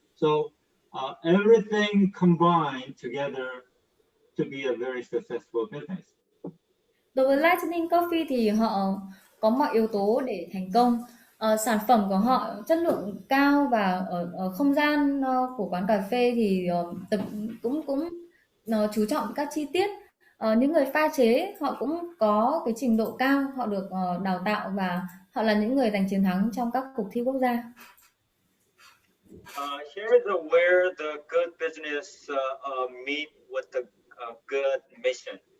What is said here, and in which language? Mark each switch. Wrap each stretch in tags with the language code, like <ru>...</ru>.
<en>So everything combined together to be a very successful business.</en> <vi>Đối với Lightning Coffee thì họ có mọi yếu tố để thành công. Sản phẩm của họ chất lượng cao, và ở không gian của quán cà phê thì cũng chú trọng các chi tiết. Những người pha chế họ cũng có cái trình độ cao, họ được đào tạo và họ là những người giành chiến thắng trong các cuộc thi quốc gia.</vi> <en>Here is where the good business meet with the good mission.</en>